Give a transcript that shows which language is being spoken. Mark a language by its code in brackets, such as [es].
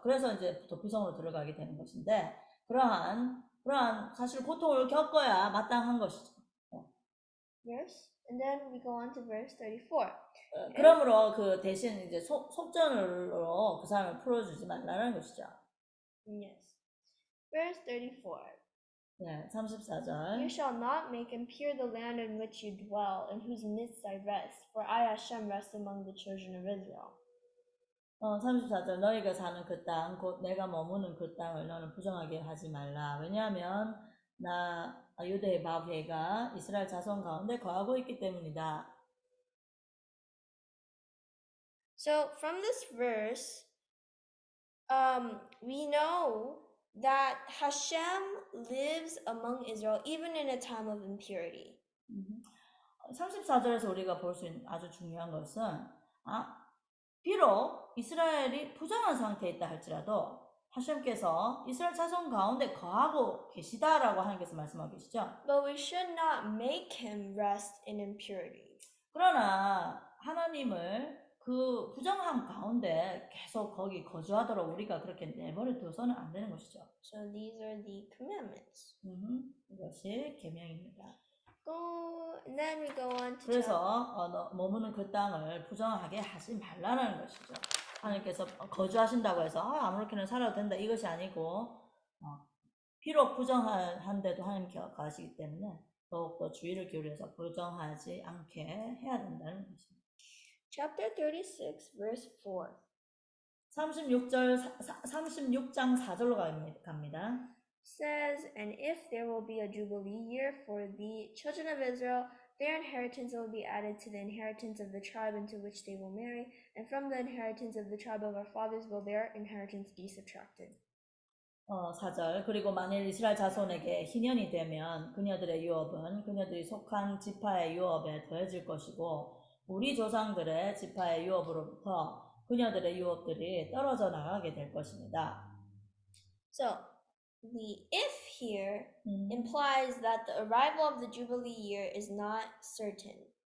[ko] 그래서 이제 도피성으로 들어가게 되는 것인데 그러한 사실 고통을 겪어야 마땅한 것이죠. [en] Verse, and then we go on to verse 34. [ko] 그러므로 그 대신 이제 속전으로 그 사람을 풀어주지 말라는 것이죠. [en] Yes. Verse 34. [ko] 네, 34절. [en] You shall not make impure the land in which you dwell, in whose midst I rest, for I Hashem rest among the children of Israel. [ko] 34절 너희가 사는 그 땅, 곧 내가 머무는 그 땅을 너는 부정하게 하지 말라. 왜냐하면 나 유대의 마귀가 이스라엘 자손 가운데 거하고 있기 때문이다. [en] So from this verse, we know that Hashem lives among Israel even in a time of impurity. [ko] 34절에서 우리가 볼 수 있는 아주 중요한 것은 비록 이스라엘이 부정한 상태에 있다 할지라도 하셴께서 이스라엘 자손 가운데 거하고 계시다라고 하나님께서 말씀하고 계시죠. [en] But we should not make him rest in impurity. [ko] 그러나 하나님을 그 부정함 가운데 계속 거기 거주하도록 우리가 그렇게 내버려 둬서는 안 되는 것이죠. [en] So these are the commandments. [ko] 이것이 계명입니다. [en] And then we go on to [ko] 그래서 머무는 그 땅을 부정하게 하지 말라는 것이죠. 하나님께서 거주하신다고 해서 아무렇게나 살아도 된다 이것이 아니고 비록 부정한데도 하나님께 가시기 때문에 더욱더 주의를 기울여서 부정하지 않게 해야 된다는 것입니다. [en] Chapter 36, verse 4. [ko] 36장 4절로 갑니다. [en] Says, and if there will be a jubilee year for the children of Israel, their inheritance will be added to the inheritance of the tribe into which they will marry, and from the inheritance of the tribe of our fathers will their inheritance be subtracted. [ko] 4절 그리고 만일 이스라엘 자손에게 희년이 되면 그녀들의 유업은 그녀들이 속한 지파의 유업에 더해질 것이고 우리 조상들의 지파의 유업으로부터 그녀들의 유업들이 떨어져 나가게 될 것입니다. [en] So, the if here implies that the arrival of the Jubilee year is not certain.